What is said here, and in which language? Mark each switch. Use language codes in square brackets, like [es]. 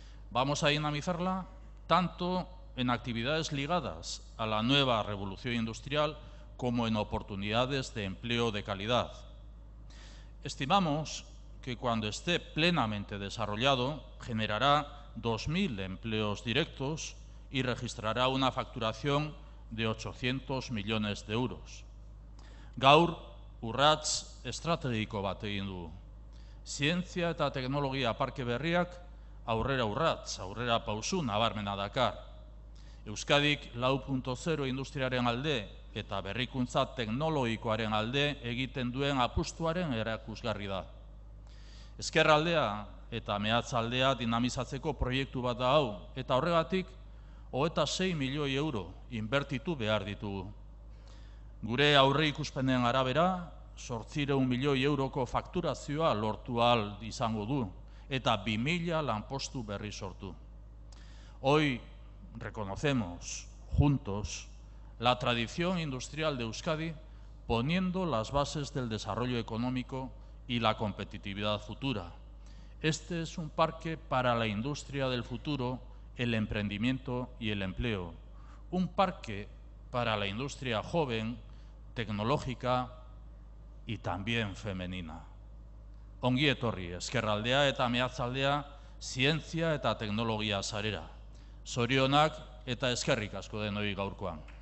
[es] Vamos a dinamizarla tanto en actividades ligadas a la nueva revolución industrial como en oportunidades de empleo de calidad. Estimamos que cuando esté plenamente desarrollado generará 2.000 empleos directos y registrará una facturación de 800 millones de euros. [eu] Gaur, urrats estrategiko bat egin du. Zientzia eta teknologia parke berriak aurrera urrats, aurrera pausu nabarmena dakar. Euskadik 4.0 industriaren alde eta berrikuntza teknologikoaren alde egiten duen apustuaren erakusgarri da. Ezkerraldea eta Meatzaldea dinamizatzeko proiektu bat da hau, eta horregatik 26 milioi euro inbertitu behar ditugu. Gure aurre ikuspenen arabera, 800 milioi euroko fakturazioa lortu ahal izango du, eta 2000 lanpostu berri sortu. [es] Hoy reconocemos juntos la tradición industrial de Euskadi, poniendo las bases del desarrollo económico y la competitividad futura. Este es un parque para la industria del futuro, el emprendimiento y el empleo. Un parque para la industria joven, tecnológica y también femenina. [eu] Ongi etorri, ezkerraldea eta meatzaldea, zientzia eta teknologia sarera. Zorionak eta eskerrik asko denoi gaurkoan.